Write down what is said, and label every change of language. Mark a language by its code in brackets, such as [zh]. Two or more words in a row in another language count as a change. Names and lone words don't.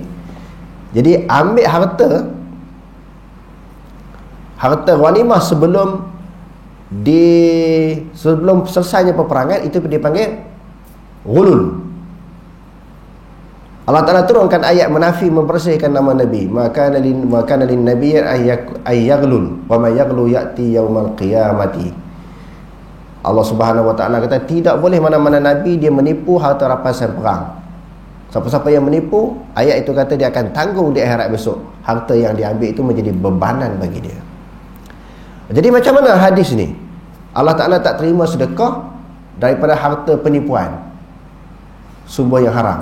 [ms] Jadi ambil harta ghanimah sebelum selesainya peperangan, itu dipanggil ghulul. Allah Ta'ala turunkan ayat menafi, membersihkan nama Nabi. [ar] ما كان لنبي أن يغل ومن يغلل يأت يوم القيامة. [ms] Allah Subhanahu wa Ta'ala kata tidak boleh mana-mana nabi dia menipu harta rampasan perang. Siapa-siapa yang menipu, ayat itu kata dia akan tanggung di akhirat besok. Harta yang diambil itu menjadi bebanan bagi dia. Jadi macam mana hadis ni? Allah Ta'ala tak terima sedekah daripada harta penipuan, sumber yang haram.